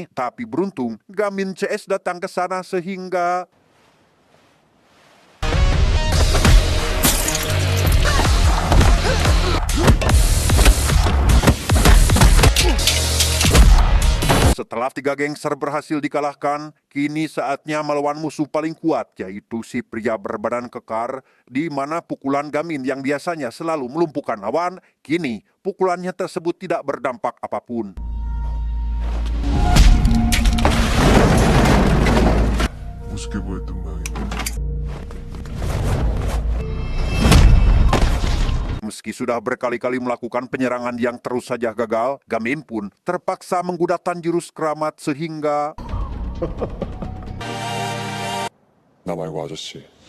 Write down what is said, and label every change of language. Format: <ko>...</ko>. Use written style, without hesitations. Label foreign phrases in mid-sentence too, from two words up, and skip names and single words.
<id>Tapi beruntung Gamin CS datang ke sana sehingga setelah 3 gangster berhasil dikalahkan, kini saatnya melawan musuh paling kuat, yaitu si pria berbadan kekar, di mana pukulan Gamin yang biasanya selalu melumpuhkan lawan, kini pukulannya tersebut tidak berdampak apapun.</id> <ko>우습게 보였던 모양인데.</ko> <id>Meski sudah berkali-kali melakukan penyerangan yang terus saja gagal, Gamin pun terpaksa menggunakan jurus keramat sehingga</id> <ko>나 말고 아저씨.</ko>